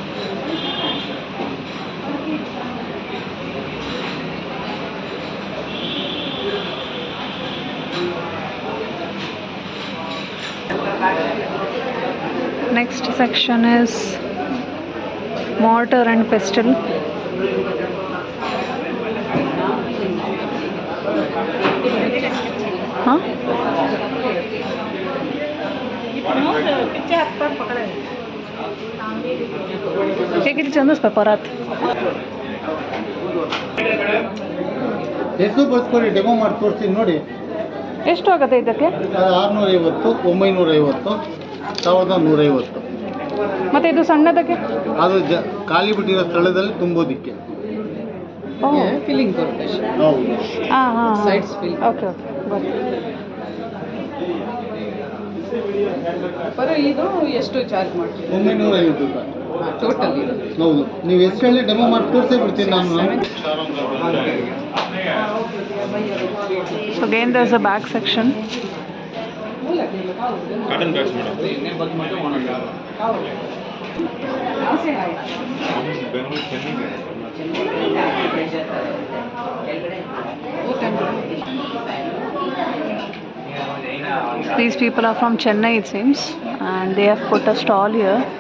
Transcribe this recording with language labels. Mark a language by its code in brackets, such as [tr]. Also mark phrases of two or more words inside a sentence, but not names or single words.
[en] Next section is mortar and pestle. Huh? [mr] हे किती छंद असतं परत [kn] ಎಷ್ಟು ಬರ್ಸ್ಕೊಡಿ ಡೆಮೋ ಮಾಡಿ ತೋರಿಸ್ತೀನಿ ನೋಡಿ. ಎಷ್ಟು ಆಗುತ್ತೆ ಇದಕ್ಕೆ? ಅದು 650, 950, 1150. ಮತ್ತೆ ಇದು ಸಣ್ಣದಕ್ಕೆ? ಅದು ಖಾಲಿ ಬಿಟ್ಟಿರೋ ಸ್ಥಳದಲ್ಲಿ ತುಂಬೋದಿಕ್ಕೆ. ಫಿಲ್ಲಿಂಗ್ ಬರುತ್ತೆ. ಹೌದು. ಹಾಂ ಹಾಂ [en] sides fill. okay okay [kn] ಗೊತ್ತು. ಪರ ಇದು ಎಷ್ಟು ಚಾರ್ಜ್ ಮಾಡ್ತೀವಿ? 950 ರೂಪಾಯಿ ಟೋಟಲ್. ಹೌದು. ನೀವು ಎಷ್ಟು ಹೇಳಿ ಡೆಮೋ ಮಾಡಿ ತೋರಿಸೇ ಬಿಡ್ತೀನಿ ನಾನು. [en] So again there's a back section. Cotton bags, madam. These people are from Chennai it seems and they have put a stall here.